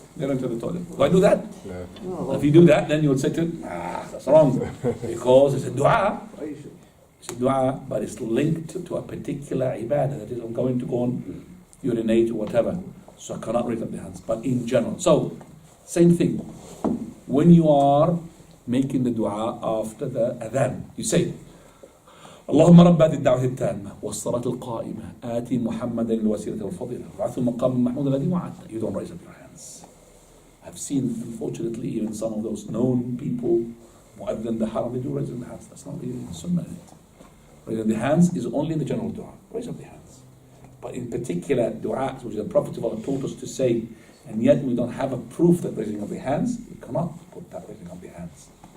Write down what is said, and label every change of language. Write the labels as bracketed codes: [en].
[en] Get into the toilet. Do I do that? No. If you do that, then you will say to him, that's wrong. Because it's a dua. It's a dua, but it's linked to a particular ibadah. That is, I'm going to go and urinate or whatever. So I cannot raise up the hands. But in general. So, same thing. When you are making the dua after the adhan, you say, [ar] اللهم رب هذه الدعوة التامة والصلاة القائمة آتي محمدا الوسيلة والفضيلة وبعثه مقام محمود الذي وعدته. [en] You don't raise up your hands. I've seen, unfortunately, even some of those known people, Mu'adhin the Haram, they do raise up the hands. That's not the sunnah. Raise up the hands is only in the general dua. Raise up the hands. But in particular du'as, which the Prophet of Allah taught us to say, and yet we don't have a proof that raising up the hands, we cannot put that raising up the hands.